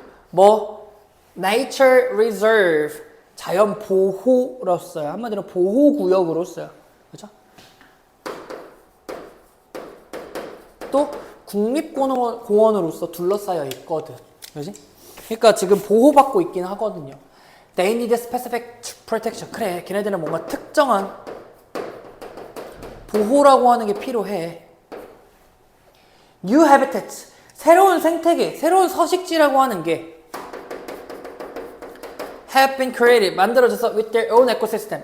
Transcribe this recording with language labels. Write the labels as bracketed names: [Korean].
[Korean] 뭐 [English] nature reserve, [Korean] 자연 보호로 써요. 한마디로 보호구역으로 써요. 그죠? 또 국립공원으로서 둘러싸여 있거든. 그지? 그러니까 지금 보호받고 있긴 하거든요. [English] They need specific protection. [Korean] 그래, 걔네들은 뭔가 특정한 보호라고 하는 게 필요해. [English] New habitats, [Korean] 새로운 생태계, 새로운 서식지라고 하는 게 [English] have been created, [Korean] 만들어져서 [English] with their own ecosystem.